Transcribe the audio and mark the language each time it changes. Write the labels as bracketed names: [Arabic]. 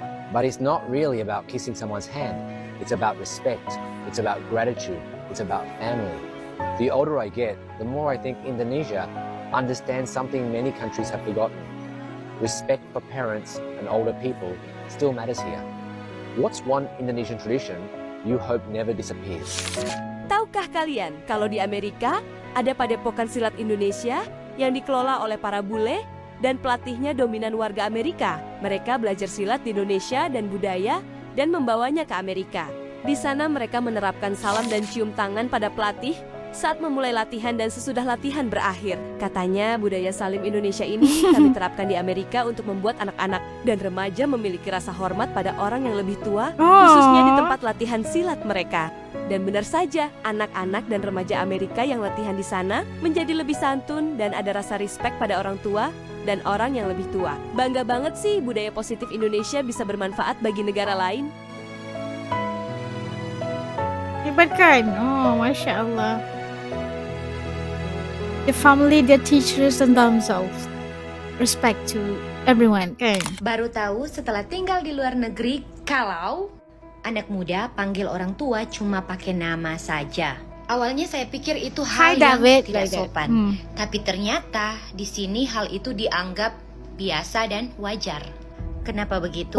[English] But it's not really about kissing someone's hand. It's about respect. It's about gratitude. It's about family. The older I get, the more I think Indonesia understands something many countries have forgotten. Respect for parents and older people still matters here. What's one Indonesian tradition you hope never disappears? [Indonesian] Tahukah kalian kalau di Amerika ada padepokan silat Indonesia yang dikelola oleh para bule dan pelatihnya dominan warga Amerika. Mereka belajar silat di Indonesia dan budaya dan membawanya ke Amerika. Di sana mereka menerapkan salam dan cium tangan pada pelatih saat memulai latihan dan sesudah latihan berakhir. Katanya budaya salim Indonesia ini kami terapkan di Amerika untuk membuat anak-anak dan remaja memiliki rasa hormat pada orang yang lebih tua, khususnya di tempat latihan silat mereka. Dan benar saja, anak-anak dan remaja Amerika yang latihan di sana menjadi lebih santun dan ada rasa respect pada orang tua dan orang yang lebih tua. Bangga banget sih budaya positif Indonesia bisa bermanfaat bagi negara lain. Hebat kan? Oh, Masya Allah. [English] The family, the teachers and themselves. Respect to everyone, kan? [Indonesian] Baru tahu setelah tinggal di luar negeri kalau anak muda panggil orang tua cuma pakai nama saja. Awalnya saya pikir itu hal yang tidak sopan. Tapi ternyata di sini hal itu dianggap biasa dan wajar. Kenapa begitu?